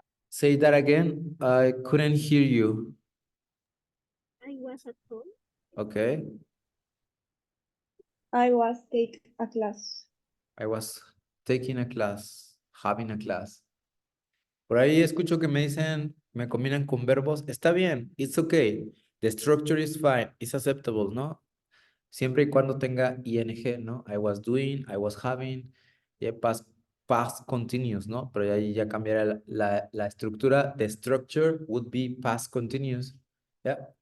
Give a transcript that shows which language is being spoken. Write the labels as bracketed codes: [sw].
[en] Say that again. I couldn't hear you. I was at home. Okay. I was take a class. I was taking a class, having a class. [es] Por ahí escucho que me dicen, me combinan con verbos. Está bien, [en] it's okay. The structure is fine, it's acceptable, ¿no? [es] Siempre y cuando tenga ing, [en] ¿no? I was doing, I was having, yeah, past continuous, ¿no? [es] Pero ahí ya cambiará la estructura. [en] The structure would be past continuous. Yeah.